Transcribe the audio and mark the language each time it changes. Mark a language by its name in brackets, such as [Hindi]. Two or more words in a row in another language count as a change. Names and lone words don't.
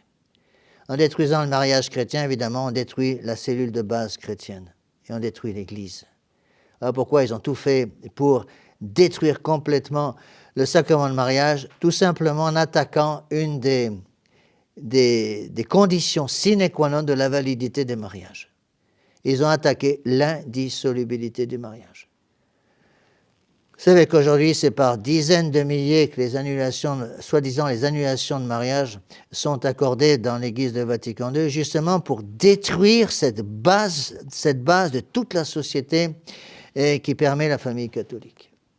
[French] En détruisant le mariage chrétien, évidemment, on détruit la cellule de base chrétienne. Et on détruit l'Église. Alors pourquoi ils ont tout fait pour détruire complètement le sacrement de mariage, tout simplement en attaquant une des conditions [Latin] sine qua non [French] de la validité des mariages. Ils ont attaqué l'indissolubilité du mariage. Vous savez qu'aujourd'hui, c'est par dizaines de milliers que les annulations, soi-disant les annulations de mariage, sont accordées dans l'Église de Vatican II, justement pour détruire cette base de toute la société qui permet la famille catholique.